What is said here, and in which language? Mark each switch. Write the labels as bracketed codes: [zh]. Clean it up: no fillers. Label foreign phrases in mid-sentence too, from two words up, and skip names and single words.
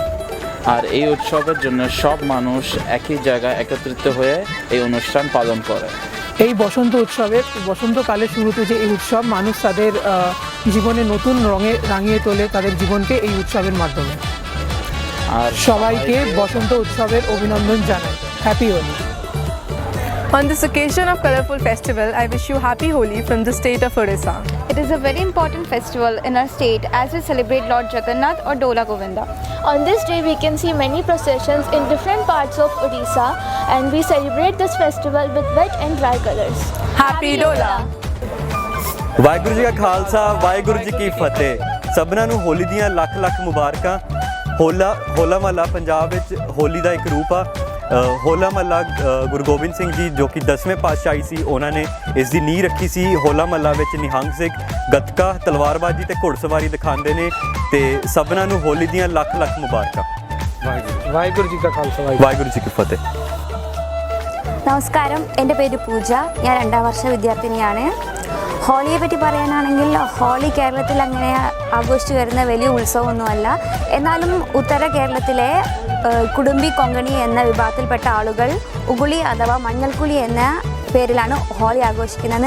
[bn] আর এই উৎসবের জন্য সব মানুষ একই জায়গায় একত্রিত হয়ে এই অনুষ্ঠান পালন করে। এই বসন্ত উৎসবে বসন্তকালের শুরুতে যে এই উৎসব মানুষ তাদের জীবনে নতুন রঙে রাঙিয়ে তোলে তাদের জীবনকে এই উৎসবের মাধ্যমে। আর সবাইকে বসন্ত উৎসবের অভিনন্দন জানাই। [en] Happy Holi. On this occasion of colourful festival, I wish you happy Holi from the state of Odisha. It is a very important festival in our state as we celebrate Lord Jagannath or Dola Govinda. On this day we can see many processions in different parts of Odisha and we celebrate this festival with wet and dry colors. Happy Dola! [pa] ਵਾਹਿਗੁਰੂ ਜੀ ਕਾ ਖਾਲਸਾ ਵਾਹਿਗੁਰੂ ਜੀ ਕੀ ਫਤਿਹ। ਸਭਨਾਂ ਨੂੰ ਹੋਲੀ ਦੀਆਂ ਲੱਖ ਲੱਖ ਮੁਬਾਰਕਾਂ। ਹੋਲਾ ਮਹੱਲਾ ਪੰਜਾਬ ਵਿੱਚ ਹੋਲੀ ਦਾ ਇੱਕ ਰੂਪ ਆ। ਹੋਲਾ ਮਹੱਲਾ ਗੁਰੂ ਗੋਬਿੰਦ ਸਿੰਘ ਜੀ ਜੋ ਕਿ 10ਵੇਂ ਪਾਤਸ਼ਾਹੀ ਸੀ ਉਹਨਾਂ ਨੇ ਇਸ ਦੀ ਨੀਂਹ ਰੱਖੀ ਸੀ। ਹੋਲਾ ਮਹੱਲਾ ਵਿੱਚ ਨਿਹੰਗ ਸਿੰਘ ਗੱਤਕਾ ਤਲਵਾਰਬਾਜ਼ੀ ਤੇ ਘੋੜਸਵਾਰੀ ਦਿਖਾਉਂਦੇ ਨੇ ਤੇ ਸਭਨਾਂ ਨੂੰ ਹੋਲੀ ਦੀਆਂ ਲੱਖ ਲੱਖ ਮੁਬਾਰਕਾਂ। ਵਾਹਿਗੁਰੂ ਜੀ ਕਾ ਖਾਲਸਾ ਵਾਹਿਗੁਰੂ ਜੀ ਕੀ ਫਤਿਹ। [ml] നമസ്കാരം, എൻ്റെ പേര് പൂജ. ഞാൻ 2ാം വർഷ വിദ്യാർത്ഥിനിയാണ്. ഹോളിയെ പറ്റി പറയാനാണെങ്കിൽ ഹോളി കേരളത്തിൽ അങ്ങനെ ആഘോഷിച്ചു വരുന്ന വലിയ ഉത്സവമൊന്നുമല്ല. എന്നാലും ഉത്തര കേരളത്തിലെ കുടുംബി കൊങ്കണി എന്ന വിഭാഗത്തിൽപ്പെട്ട ആളുകൾ ഉഗുളി അഥവാ മഞ്ഞൾക്കുളി എന്ന പേരിലാണ് ഹോളി ആഘോഷിക്കുന്നത്.